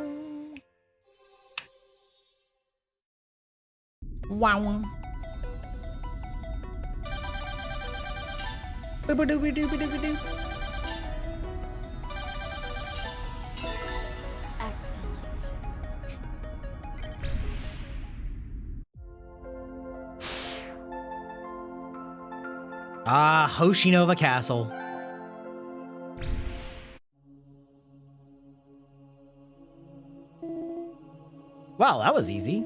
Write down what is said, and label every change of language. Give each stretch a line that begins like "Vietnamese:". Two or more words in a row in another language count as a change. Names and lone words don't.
English: Wow. Boo-ba-doo-ba-doo-ba-doo-ba-doo. Excellent. Ah, Hoshinova Castle. Wow, that was easy.